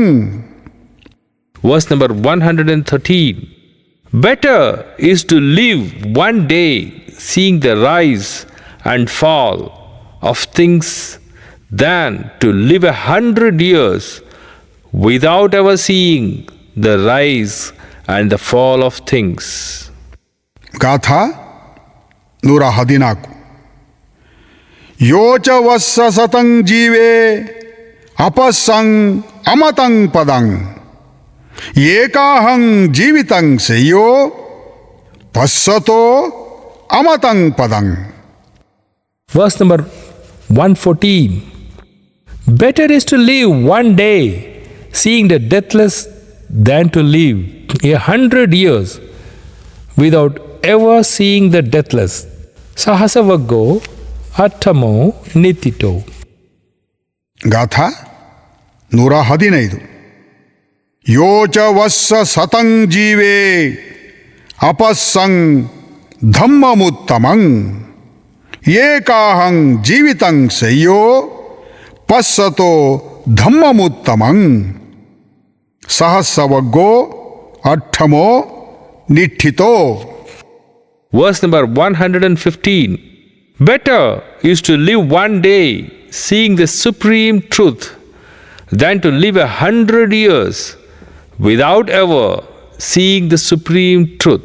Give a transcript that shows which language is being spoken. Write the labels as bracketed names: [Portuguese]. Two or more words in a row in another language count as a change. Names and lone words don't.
[English] Verse number 113. Better is to live one day seeing the rise and fall of things than to live 100 years without ever seeing the rise and the fall of things. [Pali] ಗಾಥಾ 114. ಯೋಚ ವಸ್ಸ ಸತಂ ಜೀವೇ ಅಪಸ್ಸಂ ಅಮತಂ ಪದಂ ಏಕಾಹಂ ಜೀವಿತಂ ಸೆಯ್ಯೋ ಪಸ್ಸತೋ ಅಮತಂ ಪದಂ. [English] Verse number 114. Better is to live one day seeing the deathless than to live 100 years without ever seeing the deathless. [Pali] Sahasavaggo attamo nitito. ಗಾಥಾ 115. ಯೋಚ ವಸ್ಸ ಸತಂ ಜೀವೇ ಅಪಸ್ಸಂ ಧಮ್ಮಮುತ್ತಮಂ ಏಕಾಹಂ ಜೀವಿತಂ ಸೆಯ್ಯೋ ಪಸ್ಸತೋ ಧಮ್ಮಮುತ್ತಮಂ. ಸಹಸ್ರವಗ್ಗೋ ಅಠ್ಠಮೋ ನಿಠಿತೋ. [English] Verse number 115. Better is to live one day seeing the supreme truth than to live 100 years without ever seeing the supreme truth.